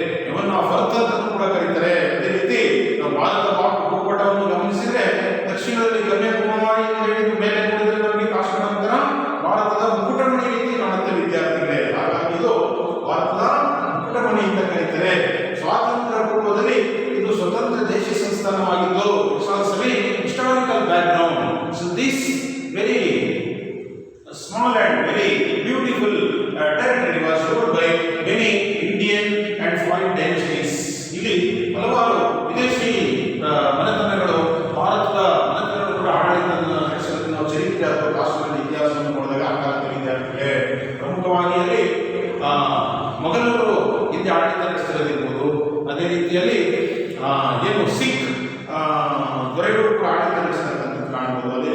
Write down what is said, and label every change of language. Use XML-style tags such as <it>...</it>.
<kn>ಇವನ್ನ ಫರ್ತ್ ಅಂತ ಕೂಡ ಕರೀತಾರೆ. ಅದೇ ರೀತಿ ನಾವು ಭಾರತ ಭೂಪಟವನ್ನು ಗಮನಿಸಿದ್ರೆ ದಕ್ಷಿಣದಲ್ಲಿ ಕನ್ಯಾಕುಮಾರಿ ಅಂತ ಹೇಳಿದ್ರು, ಮೇಲೆ ನೋಡಿದ್ರೆ ನಮಗೆ ಕಾಶ್ಮೀರ ನಂತರ ಭಾರತದ ಮುಕುಟಮಣಿ ರೀತಿ ಕಾಣುತ್ತೆ ವಿದ್ಯಾರ್ಥಿಗಳೇ. ಹಾಗಾಗಿ ಇದು ಭಾರತದ ಮುಕುಟಮಣಿ ಅಂತ ಕರೀತಾರೆ. ಸ್ವಾತಂತ್ರ್ಯ ಪೂರ್ವದಲ್ಲಿ ಇದು ಸ್ವತಂತ್ರ ದೇಶಿ ಸಂಸ್ಥಾನವಾಗಿದ್ದು,</kn> <en>Historical background. So this very small and very beautiful territory was ruled by many Indian and foreign dynasties.</en> <kn>ಇಲ್ಲಿ ಹಲವಾರು ವಿದೇಶಿ ಮನೆತನಗಳು ಭಾರತದ ಮನೆತನಗಳು ಕೂಡ ಆಡಳಿತ ನಡೆಸಿದ ನಾವು ಚರಿತ್ರೆ ಅಥವಾ ಕಾಶ್ಮೀರದ ಇತಿಹಾಸವನ್ನು ನೋಡಿದಾಗ ಆಕಾರದ ವಿದ್ಯಾರ್ಥಿಗಳೇ ಪ್ರಮುಖವಾಗಿ ಅಲ್ಲಿ ಮೊಘಲರು ಹಿಂದೆ ಆಡಳಿತ ನಡೆಸಿರೋದಿರ್ಬೋದು. ಅದೇ ರೀತಿಯಲ್ಲಿ ಏನು ಸಿಖ್ ದೊರೆಗಳು ಕೂಡ ಆಡಳಿತ ನಡೆಸಿರ್ತಕ್ಕಂಥದ್ದು ಕಾಣಬಹುದು.</kn>